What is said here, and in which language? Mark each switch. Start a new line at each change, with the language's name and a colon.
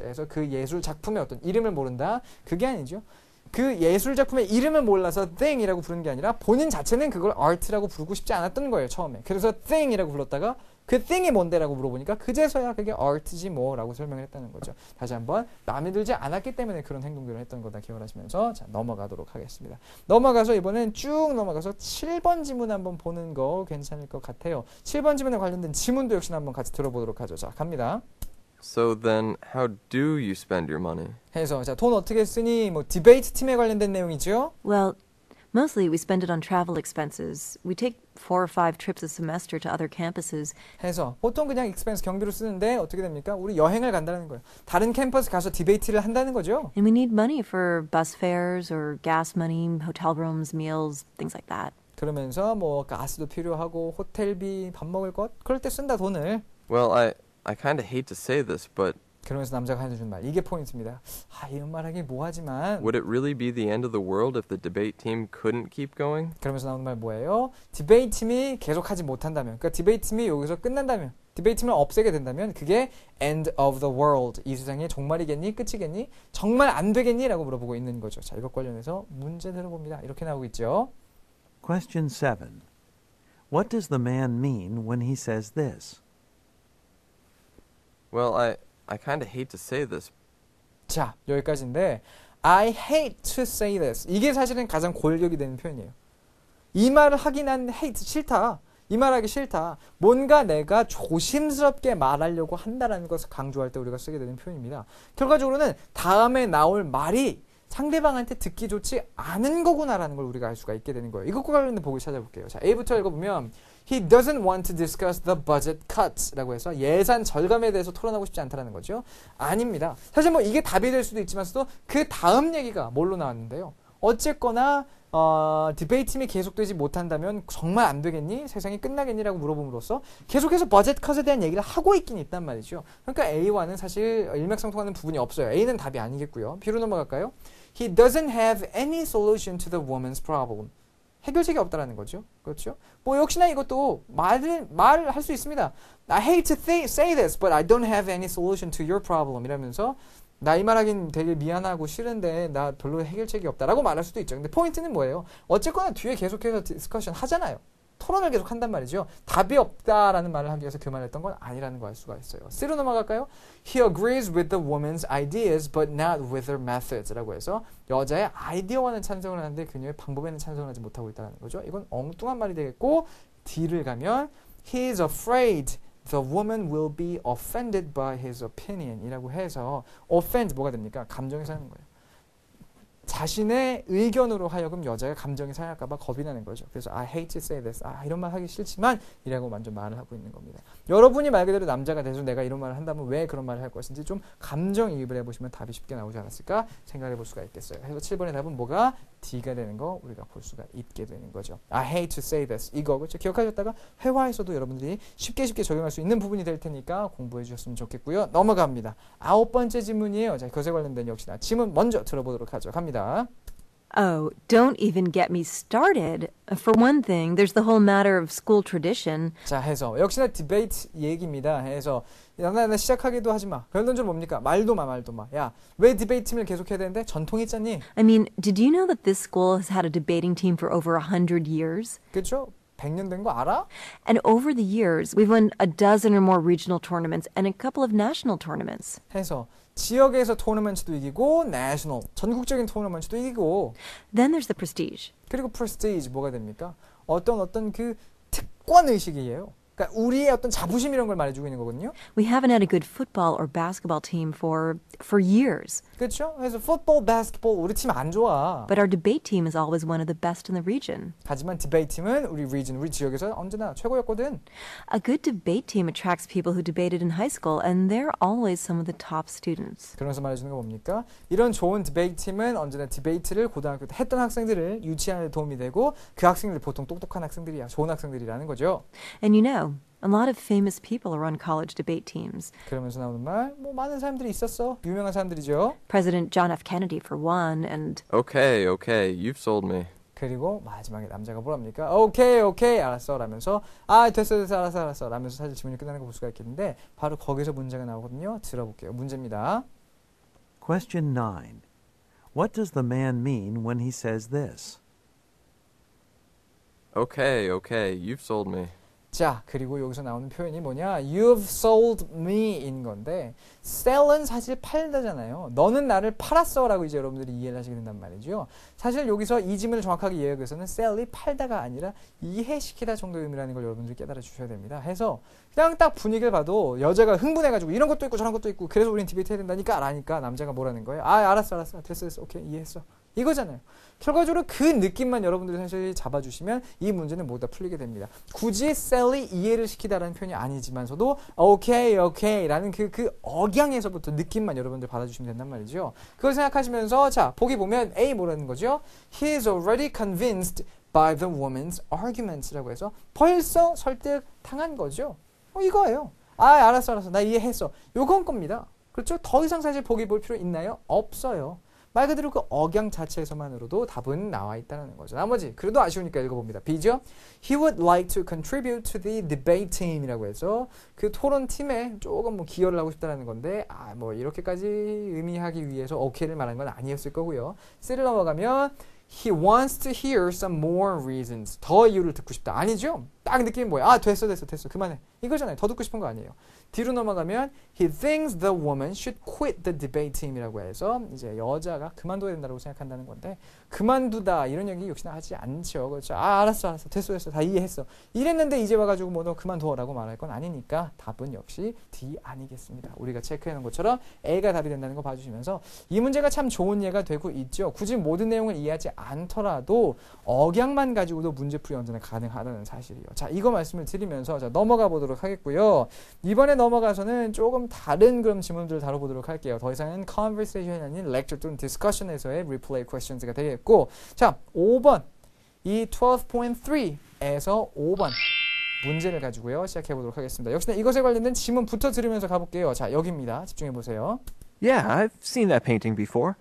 Korean: 그래서 그 예술 작품의 어떤 이름을 모른다. 그게 아니죠. 그 예술 작품의 이름을 몰라서 thing이라고 부르는 게 아니라 본인 자체는 그걸 art라고 부르고 싶지 않았던 거예요. 처음에. 그래서 thing이라고 불렀다가 그 thing이 뭔데라고 물어보니까 그제서야 그게 art지 뭐라고 설명을 했다는 거죠. 다시 한번 마음에 들지 않았기 때문에 그런 행동들을 했던 거다 기억을 하시면서 자, 넘어가도록 하겠습니다. 넘어가서 이번엔 쭉 넘어가서 7번 지문 한번 보는 거 괜찮을 것 같아요. 7번 지문에 관련된 지문도 역시나 한번 같이 들어보도록 하죠. 자, 갑니다.
English: So then, how do you spend your money?
Korean: 해서 자, 돈 어떻게 쓰니? 뭐 디베이트 팀에 관련된 내용이죠.
English: Well, mostly we spend it on travel expenses. We take 4 or 5 trips a semester to other campuses.
Korean: 해서 보통 그냥 익스펜스 경비로 쓰는데 어떻게 됩니까? 우리 여행을 간다는 거예요. 다른 캠퍼스 가서 디베이트를 한다는 거죠.
English: And we need money for bus fares or gas money, hotel rooms, meals, things like that.
Korean: 그러면서 뭐 가스도 필요하고 호텔비, 밥 먹을 것 그럴 때 쓴다 돈을.
English: Well, I kind of hate to say this, but
Korean: 그러면서 남자가 해주는 말 이게 포인트입니다. 이런 말하기 뭐하지만
English: would it really be the end of the world if the debate team couldn't keep going?
Korean: 그러면서 나오는 말 뭐예요? 디베이트 팀이 계속하지 못한다면 그러니까 디베이트 팀이 여기서 끝난다면 디베이트 팀을 없애게 된다면 그게
English: end of the world
Korean: 이 세상의 종말이겠니? 끝이겠니? 정말 안 되겠니? 라고 물어보고 있는 거죠. 자, 이것 관련해서 문제 들어봅니다. 이렇게 나오고 있죠.
English: Question 7. What does the man mean when he says this? Well, I kind of hate to say this.
Korean: 자, 여기까지인데
English: I hate to say this.
Korean: 이게 사실은 가장 골격이 되는 표현이에요. 이 말을 하긴 난 hate, 싫다. 이 말하기 싫다. 뭔가 내가 조심스럽게 말하려고 한다라는 것을 강조할 때 우리가 쓰게 되는 표현입니다. 결과적으로는 다음에 나올 말이 상대방한테 듣기 좋지 않은 거구나라는 걸 우리가 알 수가 있게 되는 거예요. 이것과 관련된 보기 찾아볼게요. 자, A부터 읽어보면
English: He doesn't want to discuss the budget cuts
Korean: 라고 해서 예산 절감에 대해서 토론하고 싶지 않다는 거죠. 아닙니다. 사실 뭐 이게 답이 될 수도 있지만서도 그 다음 얘기가 뭘로 나왔는데요. 어쨌거나 디베이트팀이 계속되지 못한다면 정말 안 되겠니? 세상이 끝나겠니? 라고 물어봄으로써 계속해서 버젯 컷에 대한 얘기를 하고 있긴 있단 말이죠. 그러니까 A와는 사실 일맥상통하는 부분이 없어요. A는 답이 아니겠고요. B로 넘어갈까요?
English: He doesn't have any solution to the woman's problem.
Korean: 해결책이 없다라는 거죠. 그렇죠? 뭐 역시나 이것도 말을 할 수 있습니다.
English: I hate to say this, but I don't have any solution to your problem.
Korean: 이라면서 나 이 말하긴 되게 미안하고 싫은데 나 별로 해결책이 없다라고 말할 수도 있죠. 근데 포인트는 뭐예요? 어쨌거나 뒤에 계속해서 디스커션 하잖아요. 토론을 계속 한단 말이죠. 답이 없다라는 말을 하기 위해서 그 말을 했던 건 아니라는 거 알 수가 있어요. C로 넘어갈까요?
English: He agrees with the woman's ideas but not with her methods
Korean: 라고 해서 여자의 아이디어와는 찬성을 하는데 그녀의 방법에는 찬성을 하지 못하고 있다는 거죠. 이건 엉뚱한 말이 되겠고 D를 가면
English: He is afraid the woman will be offended by his opinion
Korean: 이라고 해서 offend 뭐가 됩니까? 감정이 상하는 거예요. 자신의 의견으로 하여금 여자가 감정이 상할까 봐 겁이 나는 거죠. 그래서
English: I hate to say this.
Korean: 이런 말 하기 싫지만 이라고 먼저 말을 하고 있는 겁니다. 여러분이 말 그대로 남자가 돼서 내가 이런 말을 한다면 왜 그런 말을 할 것인지 좀 감정이입을 해보시면 답이 쉽게 나오지 않았을까 생각해 볼 수가 있겠어요. 그래서 7번의 답은 뭐가 D가 되는 거 우리가 볼 수가 있게 되는 거죠.
English: I hate to say this.
Korean: 이거 그렇죠? 기억하셨다가 회화에서도 여러분들이 쉽게 적용할 수 있는 부분이 될 테니까 공부해 주셨으면 좋겠고요. 넘어갑니다. 9번째 질문이에요. 자, 그것에 관련된 역시나 질문 먼저 들어보도록 하죠. 갑니다.
English: Oh, don't even get me started. For one thing, there's the whole matter of school tradition.
Korean: 자, 해서 역시나 디베이트 얘기입니다. 해서 나 시작하기도 하지 마. 결론적으로 뭡니까? 말도 마. 야, 왜 디베이트 팀을 계속해야 되는데? 전통 있잖니?
English: I mean, did you know that this school has had a debating team for over 100 years?
Korean: 그렇죠? 100년 된 거 알아?
English: And over the years, we've won a dozen or more regional tournaments and a couple of national tournaments.
Korean: 해서 지역에서 토너먼트도 이기고 내셔널, 전국적인 토너먼트도 이기고
English: Then there's the prestige.
Korean: 그리고 프레스티지 뭐가 됩니까? 어떤 그 특권 의식이에요. 그러니까 우리의 어떤 자부심 이런 걸 말해주고 있는 거거든요.
English: We haven't had a good football or basketball team for years.
Korean: 그렇죠? 그래서 풋볼, 바스켓볼 우리 팀 안 좋아.
English: But our debate team is always one of the best in the region.
Korean: 하지만 디베이트 팀은 우리 지역에서 언제나 최고였거든.
English: A good debate team attracts people who debated in high school, and they're always some of the top students.
Korean: 그러면서 말해주는 거 뭡니까? 이런 좋은 디베이트 팀은 언제나 디베이트를 고등학교 때 했던 학생들을 유치하는 데 도움이 되고 그 학생들 보통 똑똑한 학생들이야. 좋은 학생들이라는 거죠.
English: And you know, a lot of famous people are on college debate teams.
Korean: 그러면서 나오는 말, 뭐 많은 사람들이 있었어. 유명한 사람들이죠.
English: President John F. Kennedy, for one, and Okay, you've sold me.
Korean: 그리고 마지막에 남자가 뭐랍니까? 오케이, 알았어. 라면서 됐어, 알았어. 라면서 사실 질문이 끝나는 거 볼 수가 있겠는데 바로 거기서 문제가 나오거든요. 들어볼게요. 문제입니다.
English: Question 9. What does the man mean when he says this? Okay, you've sold me.
Korean: 자, 그리고 여기서 나오는 표현이 뭐냐?
English: You've sold me
Korean: 인 건데 sell은 사실 팔다잖아요. 너는 나를 팔았어 라고 이제 여러분들이 이해를 하시게 된단 말이죠. 사실 여기서 이 질문을 정확하게 이해하기 위해서는 sell이 팔다가 아니라 이해시키다 정도의 의미라는 걸 여러분들이 깨달아 주셔야 됩니다. 해서 그냥 딱 분위기를 봐도 여자가 흥분해가지고 이런 것도 있고 저런 것도 있고 그래서 우린 디베이트 해야 된다니까 라니까 남자가 뭐라는 거예요? 알았어. 됐어. 오케이, 이해했어. 이거잖아요. 결과적으로 그 느낌만 여러분들이 사실 잡아주시면 이 문제는 모두 다 풀리게 됩니다. 굳이 셀리 이해를 시키다라는 표현이 아니지만서도 오케이 라는 그 억양에서부터 느낌만 여러분들 받아주시면 된단 말이죠. 그걸 생각하시면서 자 보기 보면 A 뭐라는 거죠?
English: He is already convinced by the woman's arguments
Korean: 라고 해서 벌써 설득당한 거죠. 이거예요. 알았어. 나 이해했어. 요건 겁니다. 그렇죠? 더 이상 사실 보기 볼 필요 있나요? 없어요. 말 그대로 그 억양 자체에서만으로도 답은 나와 있다는 거죠. 나머지 그래도 아쉬우니까 읽어봅니다. B죠.
English: He would like to contribute to the debate team
Korean: 이라고 해서 그 토론팀에 조금 뭐 기여를 하고 싶다는 건데 뭐 이렇게까지 의미하기 위해서 오케이를 말한 건 아니었을 거고요.
English: C를 넘어가면 He wants to hear some more reasons.
Korean: 더 이유를 듣고 싶다. 아니죠? 딱 느낌이 뭐야? 됐어. 그만해. 이거잖아요. 더 듣고 싶은 거 아니에요. 뒤로 넘어가면
English: He thinks the woman should quit the debate team
Korean: 이라고 해서 이제 여자가 그만둬야 된다고 생각한다는 건데 그만두다 이런 얘기 역시나 하지 않죠. 그렇죠? 알았어. 됐어. 다 이해했어. 이랬는데 이제 와가지고 뭐 너 그만둬라고 말할 건 아니니까 답은 역시 D 아니겠습니다. 우리가 체크해놓은 것처럼 A가 답이 된다는 거 봐주시면서 이 문제가 참 좋은 예가 되고 있죠. 굳이 모든 내용을 이해하지 않더라도 억양만 가지고도 문제풀이 언제나 가능하다는 사실이요. 자, 이거 말씀을 드리면서 자, 넘어가 보도록 하겠고요. 이번에 넘어가서는 조금 다른 그런 질문들을 다뤄보도록 할게요. 더 이상은 conversation이 아닌 lecture 또는 discussion에서의 replay questions가 되겠고, 자, 5번 이 12.3에서 5번 문제를 가지고요. 시작해 보도록 하겠습니다. 역시나 이것에 관련된 질문부터 들으면서 가볼게요. 자, 여기입니다. 집중해 보세요.
English: Yeah, I've seen that painting before.